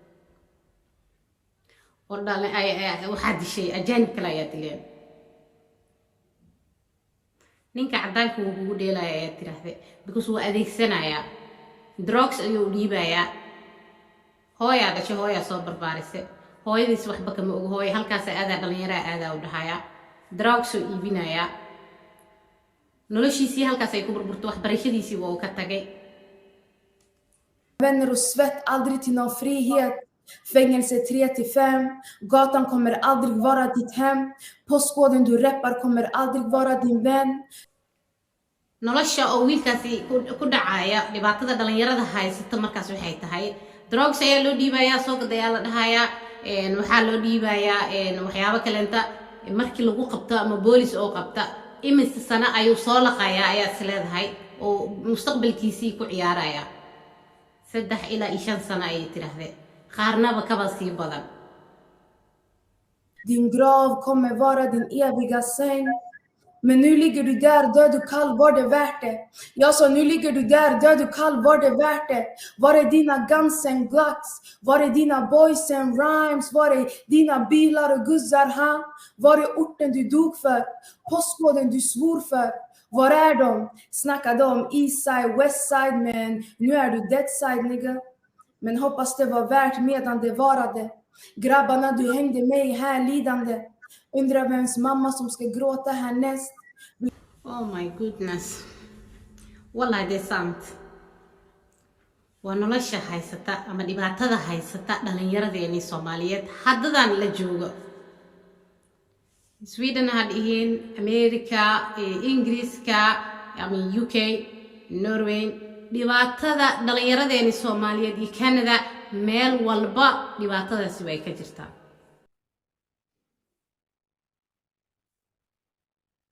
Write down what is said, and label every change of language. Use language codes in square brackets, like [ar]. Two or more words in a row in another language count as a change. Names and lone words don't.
[so] oo dhalay ay waxa dishay ajaanib kale ayaa dileen ninka cadaanka uu ugu dheelaya ayaa tiraahday because uu adeegsanaya drugs ayuu dhiibaya hooya dhashay hooya soo barbaarisay hooyadiis waxba kama og hooyo halkaas aada dhalinyaro aada u dhaxaya drugs oo iibinaya noloshiisii halkaas ay ku burburto waxbarashadiisii waa ka tagay [sv] Vänner och svett, aldrig till någon frihet. Fängelse 3-5. Gatan kommer aldrig vara ditt hem. Postkoden du reppar kommer aldrig vara din vän. [so] nolosha oo wiilkaasi ku dhacaya dhibaatada dhalinyarada haysata markaas waxay tahay drugs ayaa loo dhiibaya soo gadaya la dhahaya waxa loo dhiibaya waxyaabo kale inta markii lagu qabto ama boolis oo qabta imista sana ayuu soo laqaya ayaa isleedahay oo mustaqbalkiisii ku ciyaaraya 3 ilaa 5 sana ay tiraahday qaarnaba kaba sii badan [sv] Din grav kommer vara din eviga säng. Men nu ligger du där död och kall, var det värt det? Jag sa nu ligger du där död och kall, var det värt det? Var är dina [en] Guns and Glocks? [sv] Var är dina [en] Boys and Rhymes? [sv] Var är dina bilar och guzzar, ha? Var är orten du dog för? Postkoden du svor för? Var är de? Snackade om Eastside, Westside, men nu är du Deadside, nigga. Men hoppas det var värt medan det varade. Grabbarna du hängde med i här lidande. Undrar vems mamma som ska gråta härnäst. [en] Oh my goodness [so] wallahi [sv] det är sant [so] waa nolosha haysata ama dhibaatada haysata dhalinyaradeeni Soomaaliyeed haddadan la joogo [en] Sweden had in America [so] Ingiriiska ama UK Norway dhibaatada dhalinyaradeeni Soomaaliyeed iyo Canada meel walba dhibaatadaasi way ka jirtaa